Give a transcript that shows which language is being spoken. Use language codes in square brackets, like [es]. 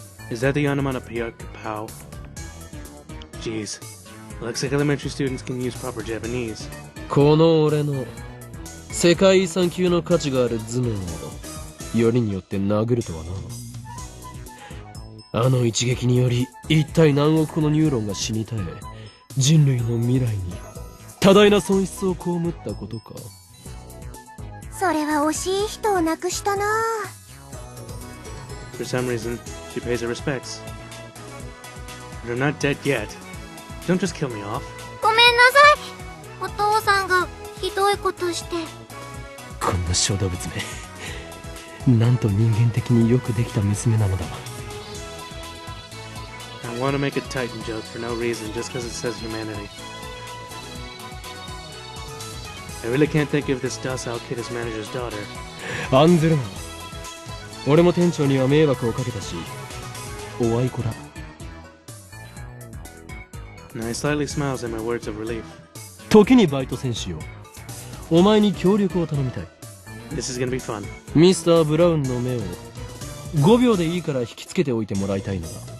[en] Is that the onomatopoeia kapow? Jeez. Looks like elementary students can use proper Japanese. [ja] この俺の世界遺産級の価値がある頭脳をよりによって殴るとはな。あの一撃により一体何億個のニューロンが死に絶え、人類の未来に多大な損失を被ったことか。それは惜しい人を亡くしたな。 [en] For some reason, she pays her respects. But I'm not dead yet. Don't just kill me off. [ja] ごめんなさい。お父さんがひどいことして。こんな小動物め、なんと人間的によくできた娘なのだ。 [en] I want to make a Titan joke for no reason just because it says humanity. I really can't think if this docile kid is manager's daughter. [ja] 案ずるな。俺も店長には迷惑をかけたし、おあいこだ。 [en] And I slightly smiles at my words of relief. [ja] 時にバイト選手よ。お前に協力を頼みたい。 [en] This is gonna be fun. [ja] ミスター・ブラウンの目を5秒でいいから引きつけておいてもらいたいのだ。